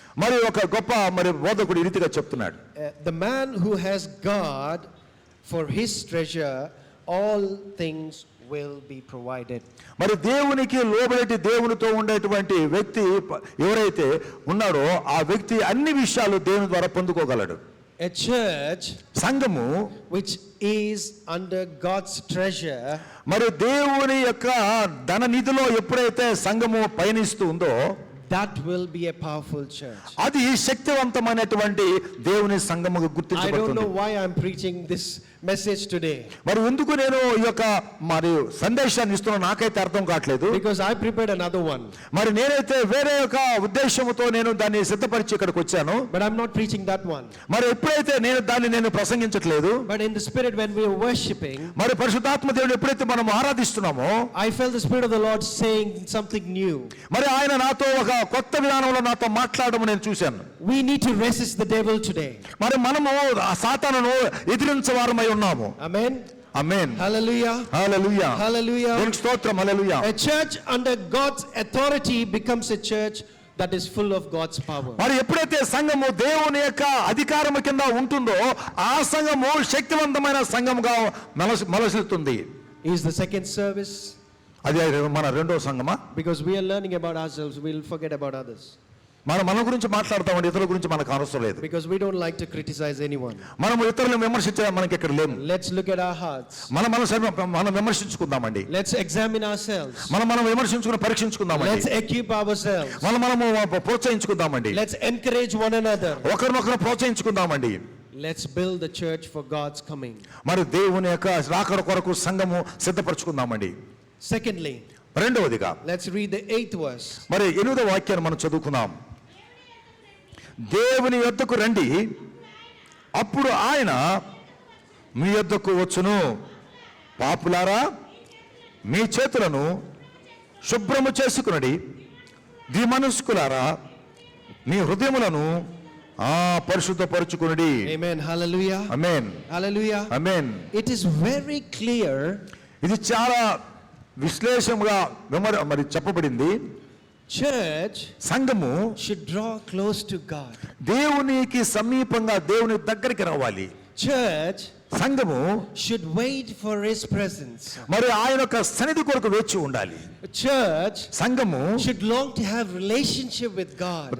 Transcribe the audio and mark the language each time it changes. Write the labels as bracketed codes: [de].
[te] మరి ఒక గొప్ప మరి బోధకుడు ఈ రీతిగా చెప్తున్నాడు. [en] The man who has God for his treasure, all things will be provided. [te] మరి దేవునికి లోబడి దేవునితో ఉండేటువంటి వ్యక్తి ఎవరైతే ఉన్నాడో ఆ వ్యక్తి అన్ని విషయాలు దేవుని ద్వారా పొందుకోగలడు. [en] A church [te] సంఘము [en] which is under God's treasure, [te] మరి దేవుని యొక్క ధన నిధిలో ఎప్పుడైతే సంఘము పయనిస్తూ ఉందో [en] that will be a powerful church. [te] అది శక్తివంతమైనటువంటి దేవుని సంఘముగా [en] I don't [te] గుర్తించబడుతుంది. [en] know why I'm preaching this message today, [te] మరి ఎందుకు నేను ఈ యొక్క మరి సందేశాన్ని ఇస్తున్నా నాకైతే అర్థం కావట్లేదు. [en] because I prepared another one. [te] మరి నేనైతే వేరే ఒక ఉద్దేశంతో నేను దాన్ని సిద్ధపరిచి ఇక్కడికి వచ్చాను. [en] But I'm not preaching that one. [te] మరి ఎప్పుడైతే నేను ప్రసంగించట్లేదు. [en] But in the spirit, when we were worshiping, [te] మరి పరిశుద్ధాత్మ దేవుని ఎప్పుడైతే మనం ఆరాధిస్తున్నామో [en] I felt the spirit of the Lord saying something new. [te] మరి ఆయన నాతో ఒక కొత్త విధానంలో నాతో మాట్లాడడం నేను చూశాను. [en] We need to resist the devil today. [te] మరి మనము ఆ సాతానును ఎదిరించవారమై ఉన్నాము. [en] Amen. [te] ఆమేన్. [en] Hallelujah. [te] హల్లెలూయా. [en] Hallelujah. [te] దేవునికి స్తోత్రం. హల్లెలూయా. [en] A church under God's authority becomes a church that is full of God's power. [te] మరి ఎప్పుడైతే సంఘము దేవుని యొక్క అధికారము కింద ఉంటుందో ఆ సంఘము శక్తివంతమైన సంఘముగా మలసిస్తుంది. [en] Is the second service? [te] అది మన రెండో సంఘమా? [en] Because we are learning about ourselves, we'll forget about others. [te] మన గురించి మాట్లాడతామండి, ఇతరుల గురించి మనకు అవసరం లేదు. [en] Because we don't like to criticize anyone. [te] మనం ఇతరులను విమర్శించే మనకి ఇక్కడ లేము. [en] Let's look at our hearts. [te] మనం విమర్శించుకుందామండి. [en] Let's examine ourselves. [te] మనం విమర్శించుకుని పరీక్షించుకుందామండి. [en] Let's equip ourselves. [te] మనము ప్రోత్సహించుకుందామండి. [en] Let's encourage one another. [te] ఒకరినొకరు ప్రోత్సహించుకుందామండి. [en] Let's build the church for God's coming. [te] మరి దేవుని యొక్క రాకడ కొరకు సంఘము సిద్ధపరచుకుందామండి. [en] Secondly, [te] రెండవదిగా [en] let's read the 8th verse. [te] మరి 8వ వాక్యాన్ని మనం చదువుకుందాం. దేవుని యొద్దకు రండి, అప్పుడు ఆయన మీ యొద్దకు వచ్చును. పాపులారా, మీ చేతులను శుభ్రము చేసుకునడి. ద్విమనస్కులారా, మీ హృదయములను పరిశుద్ధపరచుకునడి. [en] Amen. Hallelujah. [te] Amen. [en] Hallelujah. [te] Amen. [en] It is very clear. [te] ఇది చాలా విశ్లేషణగా మరి చెప్పబడింది. [en] Church [te] సంఘము [en] should draw close to God. [te] దేవునికి సమీపంగా దేవుని దగ్గరికి రావాలి. [en] Church [te] సంఘము [en] should wait for his presence. [te] మరి ఆయన యొక్క సన్నిధి కొరకు వేచి ఉండాలి. [en] Church [te] సంఘము [en] should long to have relationship with God.